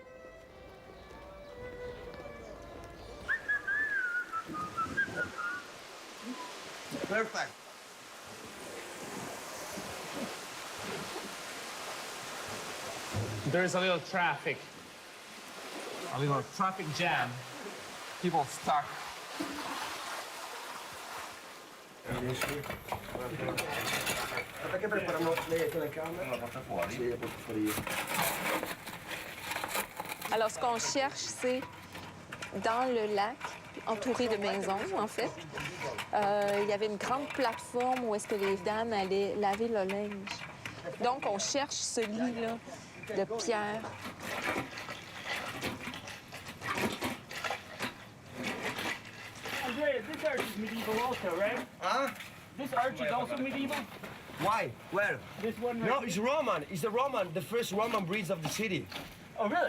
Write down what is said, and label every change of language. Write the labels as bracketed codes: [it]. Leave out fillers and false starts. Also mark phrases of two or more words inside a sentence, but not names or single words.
[en] Perfect. There's a little traffic jam. People stuck. [it] Perché preparano le telecamere? No, la porta fuori. Sì, la porta fuori. [fr] Alors, ce qu'on cherche, c'est dans le lac, entouré de maisons, en fait. Il y avait une grande plateforme où est-ce que les dames allaient laver le linge. Donc, on cherche ce lit-là de pierre. [en] Andrea, this arch is medieval also, right? Huh? This arch is also medieval? Why? Where? This one right No, here? it's Roman. It's the first Roman bridge of the city. Oh, really?